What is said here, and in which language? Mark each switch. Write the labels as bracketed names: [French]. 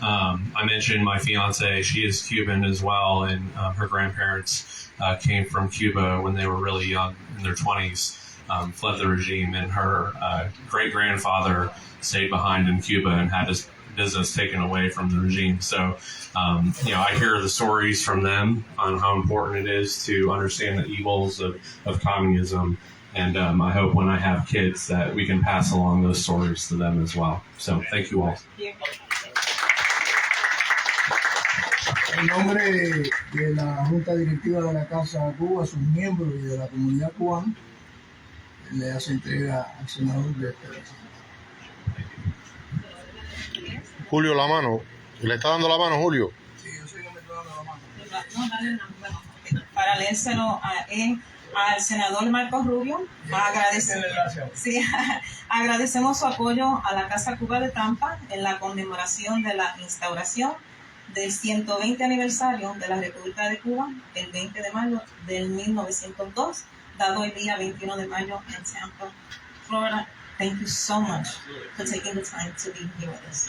[English] I mentioned my fiance, she is Cuban as well, and her grandparents came from Cuba when they were really young, in their 20s, fled the regime, and her great-grandfather stayed behind in Cuba and had his business taken away from the regime. So, I hear the stories from them on how important it is to understand the evils of communism. And I hope when I have kids that we can pass along those stories to them as well. So thank you all. [Spanish] En nombre de la Junta Directiva de la Casa Cuba, sus miembros y de la comunidad cubana, le hace entrega al senador de este recinto. Julio, la mano. ¿Le está dando la mano, Julio? Sí, yo soy el que me está dando la mano. No, dale una mano. Para leérselo al senador Marco Rubio. Sí, agradecemos su apoyo a la Casa Cuba de Tampa en la conmemoración de la instauración del 120 aniversario de la República de Cuba el 20 de mayo del 1902, dado el día 21 de mayo en Tampa, Florida. [English] Thank you so much for taking the time to be here with us.